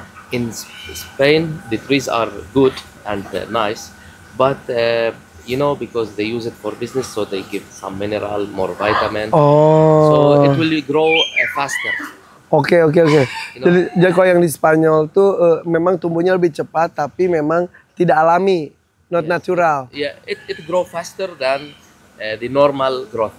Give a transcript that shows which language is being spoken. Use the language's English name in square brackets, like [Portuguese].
[English] In Spain the trees are good and nice, but because they use it for business, so they give some mineral, more vitamin. So it will grow faster. [Indonesian] Oke. Jadi kalau yang di Spanyol tuh memang tumbuhnya lebih cepat, tapi memang tidak alami, [English] not natural. Yeah, it grow faster than the normal growth,